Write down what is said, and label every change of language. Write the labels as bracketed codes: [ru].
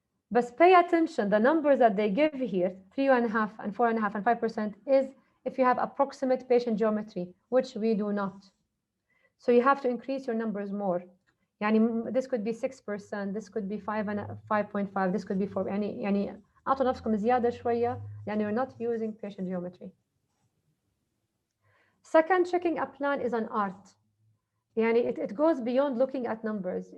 [en] But pay attention, the numbers that they give here, 3.5% and 4.5% and 5% is if you have approximate patient geometry, which we do not. So you have to increase your numbers more. يعني this could be 6%, this could be 5.5, this could be 4. [ar] يعني أعطوا نفسكم زيادة شوية يعني [en] you're not using patient geometry. Second, checking a plan is an art. يعني it goes beyond looking at numbers.